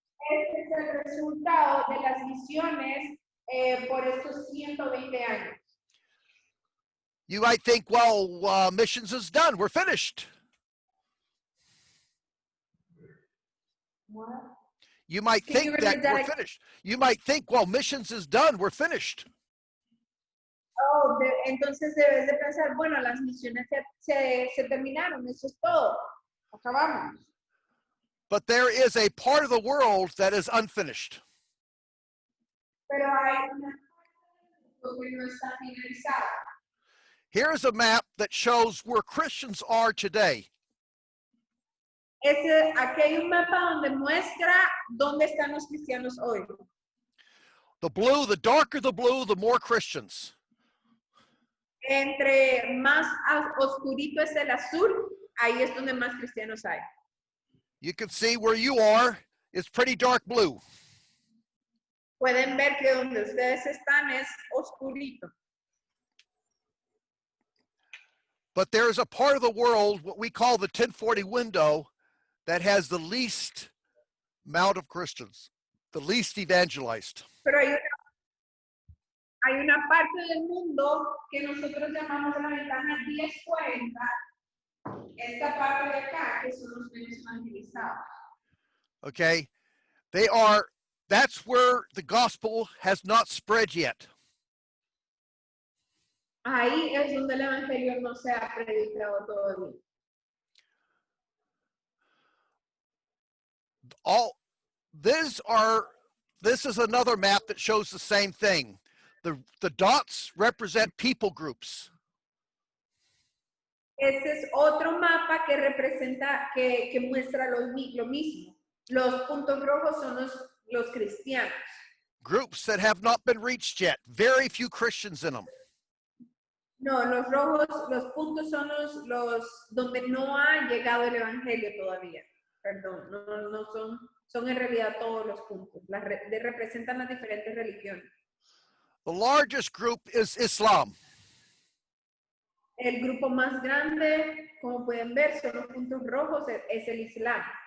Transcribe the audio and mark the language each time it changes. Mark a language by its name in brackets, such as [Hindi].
[Spanish] Este es el resultado de las misiones por estos 120 años. [English] You might think, well, missions is done. We're finished. What? You might Can you think that repeat that we're again? finished. You might think, well, missions is done. We're finished. [Spanish] Oh, entonces debes de pensar, bueno, las misiones se terminaron, eso es todo, acabamos. [English] But there is a part of the world that is unfinished. [Spanish] Pero hay una parte que no está finalizada. [English] Here's a map that shows where Christians are today. [Spanish] Aquí hay un mapa donde muestra dónde están los cristianos hoy. [English] The blue, the darker the blue, the more Christians. [Spanish] Entre más oscurito es el azul, ahí es donde más cristianos hay. [English] You can see where you are. It's pretty dark blue. [Spanish] Pueden ver que donde ustedes están es oscurito. [English] But there's a part of the world, what we call the 1040 window, that has the least amount of Christians, the least evangelized. [Spanish] Pero hay una parte del mundo que nosotros llamamos la ventana 1040, esta parte de acá, que son los menos evangelizados. [English] Okay, that's where the gospel has not spread yet. [Spanish] Ahí es donde el evangelio no se ha predicado todavía. [English] This is another map that shows the same thing. The dots represent people groups. [Spanish] Este es otro mapa que representa, que muestra lo mismo. Los puntos rojos son los cristianos. [English] Groups that have not been reached yet. Very few Christians in them. [Spanish] No, los rojos, los puntos son los donde no ha llegado el evangelio todavía. Perdón, no son en realidad todos los puntos. Representan las diferentes religiones. [English] The largest group is Islam. [Spanish] El grupo más grande, como pueden ver, son los puntos rojos, es el Islam.